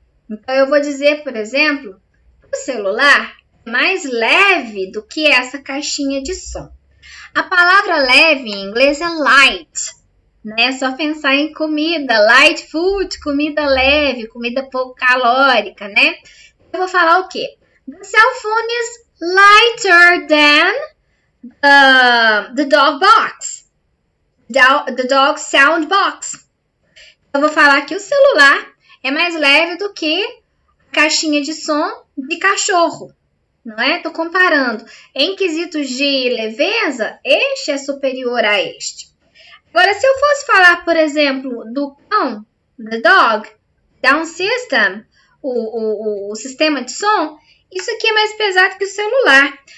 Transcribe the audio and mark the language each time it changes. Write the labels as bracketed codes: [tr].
[pt] Então, eu vou dizer, por exemplo, que o celular é mais leve do que essa caixinha de som. A palavra leve em inglês é light, né? É só pensar em comida, light food, comida leve, comida pouco calórica, né? Eu vou falar o quê? [en] The cell phone is lighter than the dog box. The dog sound box. [pt] Eu vou falar que o celular é mais leve do que a caixinha de som de cachorro, não é? Estou comparando. Em quesitos de leveza, este é superior a este. Agora, se eu fosse falar, por exemplo, do cão, [en] the dog, sound system, [pt] o sistema de som, isso aqui é mais pesado que o celular.